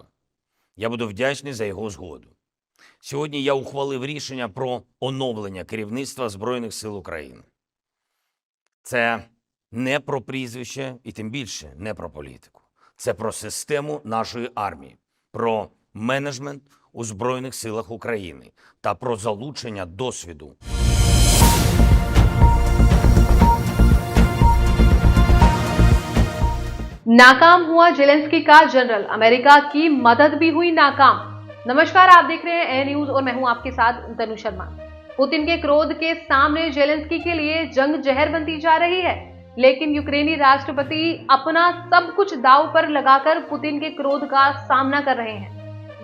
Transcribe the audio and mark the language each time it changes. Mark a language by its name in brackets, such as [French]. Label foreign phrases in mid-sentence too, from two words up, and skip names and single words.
[Ukrainian] Я буду вдячний за його згоду. Сьогодні я ухвалив рішення про оновлення керівництва Збройних сил України. Це не про прізвище і тим більше не про політику. Це про систему нашої армії, про менеджмент у Збройних силах України та про залучення досвіду. [Hindi] नाकाम हुआ जेलेंस्की का जनरल, अमेरिका की मदद भी हुई नाकाम। नमस्कार, आप देख रहे हैं ए न्यूज और मैं हूं आपके साथ तनु शर्मा। पुतिन के क्रोध के सामने जेलेंस्की के लिए जंग जहर बनती जा रही है, लेकिन यूक्रेनी राष्ट्रपति अपना सब कुछ दांव पर लगाकर पुतिन के क्रोध का सामना कर रहे हैं।